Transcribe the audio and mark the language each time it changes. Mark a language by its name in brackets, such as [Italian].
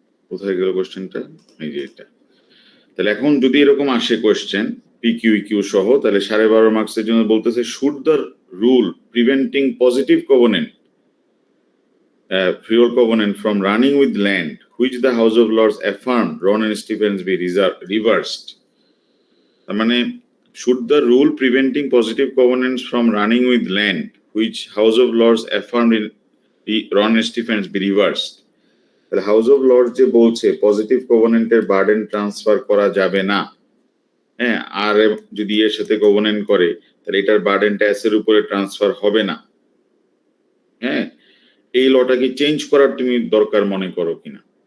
[Bangla] কোথায় গেল কোশ্চেনটা? এই যে এটা। তাহলে এখন যদি এরকম আসে question P Q E Q সহ, তাহলে 12.5 মার্কসের জন্য বলতেছে [English] Should the rule preventing positive covenant free hold covenant from running with land which the House of Lords affirmed Ron and Stephens be reversed. [Bangla] তার মানে [English] should the rule preventing positive covenants from running with land which House of Lords affirmed in Ron and Stephens be reversed. [Bangla] তাহলে house of Lords যে বলছে positive কোভেনেন্টের burden transfer করা যাবে না, হ্যাঁ, আর যদি এর সাথে কোভেনেন্ট করে তাহলে এটার বার্ডেনটা এস এর উপরে ট্রান্সফার হবে না। হ্যাঁ, এই লটাকে চেঞ্জ করার তুমি দরকার মনে করো কিনা?